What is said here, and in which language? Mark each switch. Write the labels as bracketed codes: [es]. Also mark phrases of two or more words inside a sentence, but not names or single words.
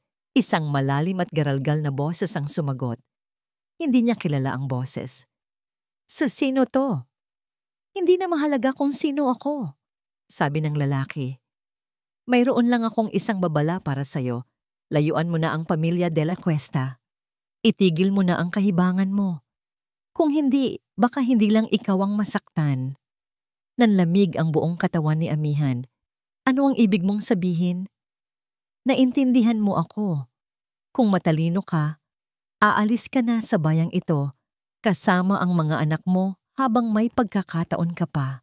[tl] Isang malalim at garalgal na boses ang sumagot. Hindi niya kilala ang boses. Sa sino to? Hindi na mahalaga kung sino ako, sabi ng lalaki. Mayroon lang akong isang babala para sa'yo. Layuan mo na ang pamilya de la Cuesta. Itigil mo na ang kahibangan mo. Kung hindi, baka hindi lang ikaw ang masaktan. Nanlamig ang buong katawan ni Amihan. Ano ang ibig mong sabihin? Naintindihan mo ako. Kung matalino ka, aalis ka na sa bayang ito kasama ang mga anak mo habang may pagkakataon ka pa.